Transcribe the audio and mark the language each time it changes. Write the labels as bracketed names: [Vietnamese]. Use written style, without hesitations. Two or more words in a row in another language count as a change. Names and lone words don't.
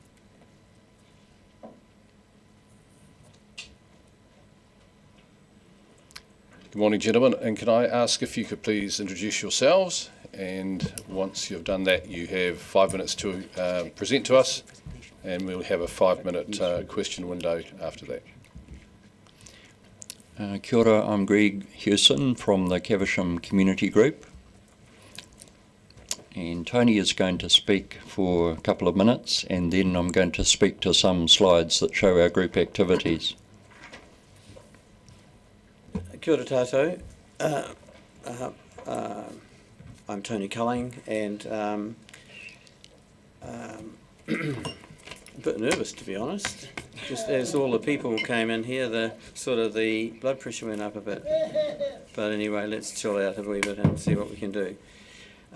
[English] Good morning, gentlemen, and can I ask if you could please introduce yourselves, and once you've done that you have 5 minutes to present to us, and we'll have a 5-minute question window after that. [Māori] Kia ora, [English] I'm Greg Hewson from the Caversham Community Group, and Tony is going to speak for a couple of minutes, and then I'm going to speak to some slides that show our group activities. [Māori] Kia ora tātou. [English] I'm Tony Culling, and a bit nervous, to be honest. Just as all the people came in here, the blood pressure went up a bit. But anyway, let's chill out a wee bit and see what we can do.